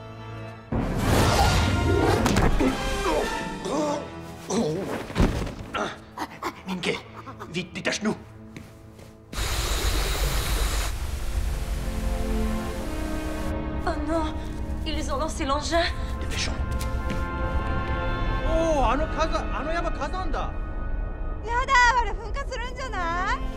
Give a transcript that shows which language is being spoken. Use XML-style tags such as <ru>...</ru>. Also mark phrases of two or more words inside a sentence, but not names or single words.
<fr>Minke, vite, détache-nous. Oh non, ils ont lancé l'engin. Dépêchons.</fr> <ja>Oh, あの山火山だ。やだ、あれ噴火するんじゃない？</ja>